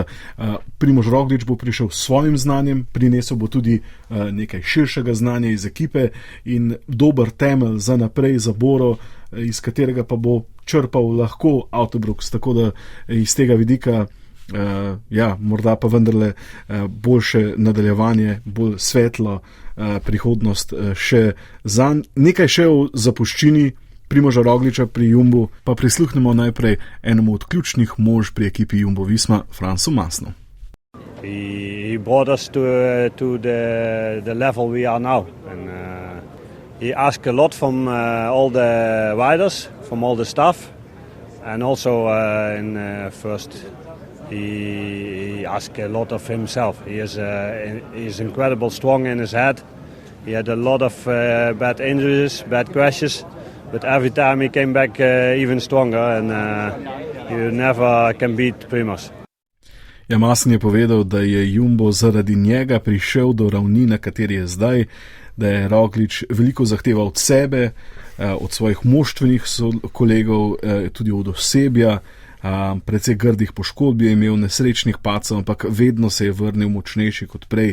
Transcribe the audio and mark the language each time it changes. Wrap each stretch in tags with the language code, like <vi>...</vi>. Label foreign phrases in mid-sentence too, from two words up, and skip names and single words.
<sl>Primož Roglič bo prišel s svojim znanjem, prinesel bo tudi nekaj širšega znanja iz ekipe in dober temelj za naprej, za Boro, iz katerega pa bo črpal lahko Uijtdebroeks, tako da iz tega vidika morda pa vendarle boljše nadaljevanje, bolj svetlo prihodnost še zanj. Nekaj še o zapuščini Primoža Rogliča pri Jumbu, pa prisluhnemo najprej enemu od ključnih mož pri ekipi Jumbo Visma, Francu Massnu.</sl> <en>He brought us to the level we are now. And he asked a lot from all the riders, from all the staff, and also in first he asked a lot of himself. He is incredible strong in his head. He had a lot of bad injuries, bad crashes. But every time he came back even stronger and you never can beat Primož.</en> <sl>Ja, Massen je povedal, da je Jumbo zaradi njega prišel do ravni, na kateri je zdaj, da je Roglič veliko zahteval od sebe, od svojih moštvenih kolegov, tudi od osebja, precej grdih poškodb je imel, nesrečnih padcev, ampak vedno se je vrnil močnejši kot prej.</sl>